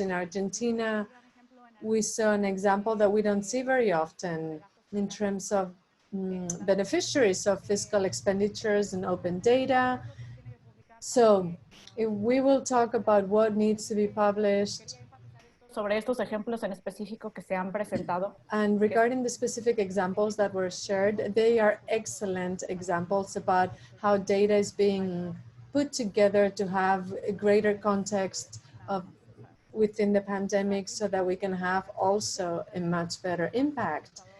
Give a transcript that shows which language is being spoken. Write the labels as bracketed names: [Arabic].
[English] In Argentina, we saw an example that we don't see very often in terms of beneficiaries of fiscal expenditures and open data. So we will talk about what needs to be published. [Spanish] Sobre estos ejemplos en específico que se han presentado. [English] And regarding the specific examples that were shared, they are excellent examples about how data is being put together to have a greater context of within the pandemic, so that we can have also a much better impact.